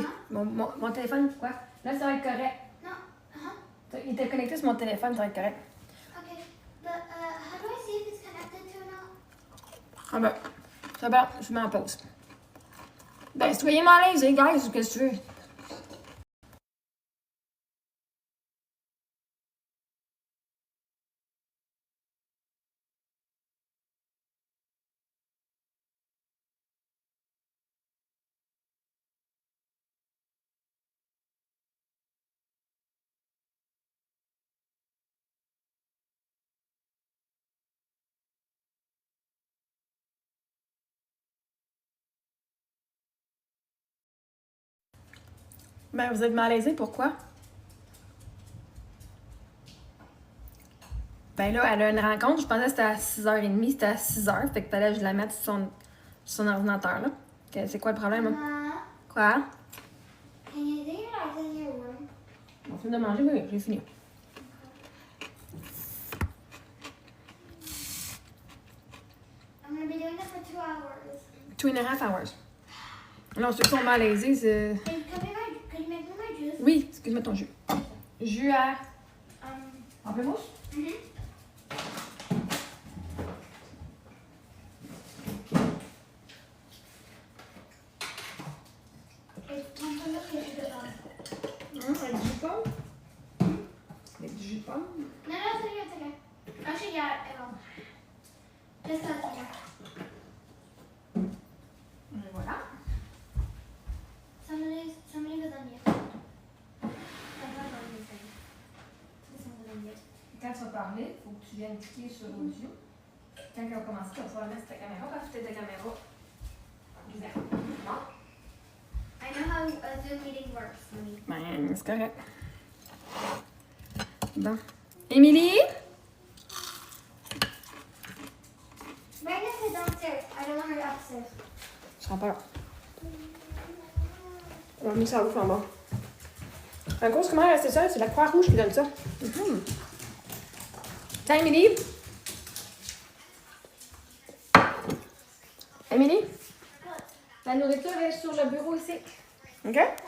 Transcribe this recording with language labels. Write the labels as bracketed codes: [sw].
[fr] Mon téléphone, quoi? Là, ça va être correct. [en] No. Uh-huh. [fr] Il était connecté sur mon téléphone, ça va être correct. [en] Okay. But how do I see if it's connected to or not? [fr] Ah ben, c'est bon, je mets en pause. Ben, soyez mal à l'aise, les guys, qu'est-ce que tu veux? Ben, vous êtes malaisé, pourquoi? Ben là, elle a une rencontre, je pensais que c'était à 6h30, c'était à 6h, fait que fallait que je la mette sur son ordinateur, là. C'est quoi le problème, hein? [en] Mama, [fr] Quoi? [en] can you do your life in your room? [fr] On finit de manger? Oui, j'ai fini. [en] I'm gonna be doing it for 2 hours. 2.5 hours. [fr] Non, ceux qui sont malaisés, c'est... [en] Can you make me my juice? [fr] Oui, excuse-moi ton jus. Jus à... Um, Pamplemousse? mhm. [en] It's [fr] pamplemousse et jus de pomme. Avec du jus de pomme? Avec du jus de pomme? [en] No, it's okay. Actually, yeah, I will. Just a second. [fr] Et voilà. [en] Somebody was on mute. I'm not on mute. Someone was on mute. [fr] Quand tu vas parler, il faut que tu viennes cliquer sur audio. Quand elle va commencer, tu vas pouvoir mettre ta caméra, parce que ta caméra. Bizarre. Non? [en] I know how a Zoom meeting works, Mommy. [fr] Ben, c'est correct. Bon. Émilie? [en] Right now, sit downstairs. I don't want her upstairs. [fr] Je serai pas là. On va mettre ça ouf en bas. En gros, comment rester seule? C'est la Croix-Rouge qui donne ça. Tiens, Émilie? Émilie? La nourriture est sur le bureau ici. OK?